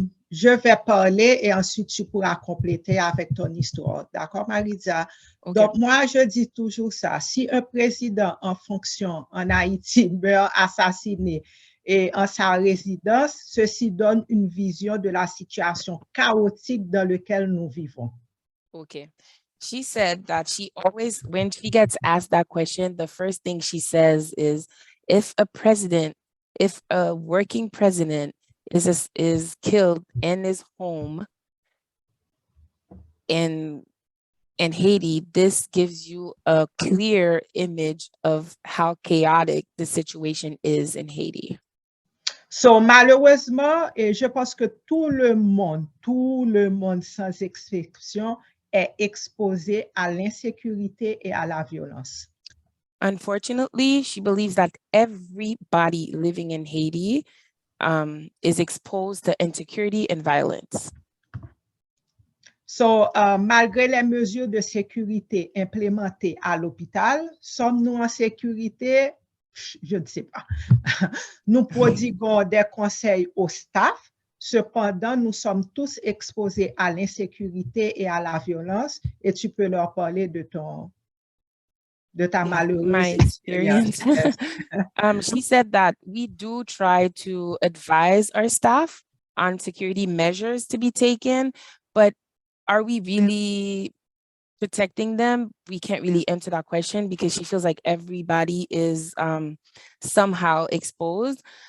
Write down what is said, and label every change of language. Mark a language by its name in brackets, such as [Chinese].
[French] Je vais parler et ensuite tu pourras compléter avec ton histoire. D'accord, Marytza? [English] Okay. [French] Donc, moi, je dis toujours ça. Si un président en fonction en Haïti meurt assassiné et en sa résidence, ceci donne une vision de la situation chaotique dans laquelle nous vivons. [English] Okay. She said that she always, when she gets asked that question, the first thing she says is, if a working president is killed in his home in Haiti, this gives you a clear image of how chaotic the situation is in Haiti. [French] So, malheureusement, et je pense que tout le monde sans exception est exposé à l'insécurité et à la violence. [English] Unfortunately, she believes that everybody living in Haiti is exposed to insecurity and violence. [French] So, malgré les mesures de sécurité implémentées à l'hôpital, sommes-nous en sécurité? Je ne sais pas. Nous prodiguons des conseils au staff. Cependant, nous sommes tous exposés à l'insécurité et à la violence. Et tu peux leur parler de ta malheureuse [English] My experience. [French] expérience. [English] She said that we do try to advise our staff on security measures to be taken, but are we really protecting them? We can't really answer that question because she feels like everybody is somehow exposed.